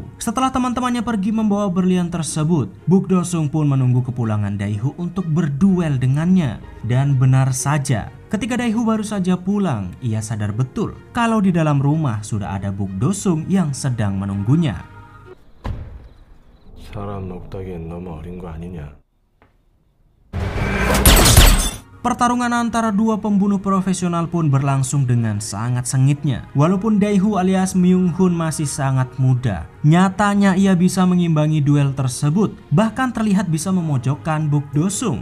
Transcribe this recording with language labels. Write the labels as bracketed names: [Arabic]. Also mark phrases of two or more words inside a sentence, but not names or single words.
[Indonesian] Setelah teman-temannya pergi membawa berlian tersebut, Buk Do-sung pun menunggu kepulangan Daeho untuk berduel dengannya. Dan benar saja, ketika Daeho baru saja pulang, ia sadar betul kalau di dalam rumah sudah ada Buk Do-sung yang sedang menunggunya. [Korean] 사람 녹다기엔 너무 어린 거 아니냐? [Indonesian] Pertarungan antara dua pembunuh profesional pun berlangsung dengan sangat sengitnya. Walaupun Daeho alias Myung-hun masih sangat muda, nyatanya ia bisa mengimbangi duel tersebut, bahkan terlihat bisa memojokkan Buk Do-sung.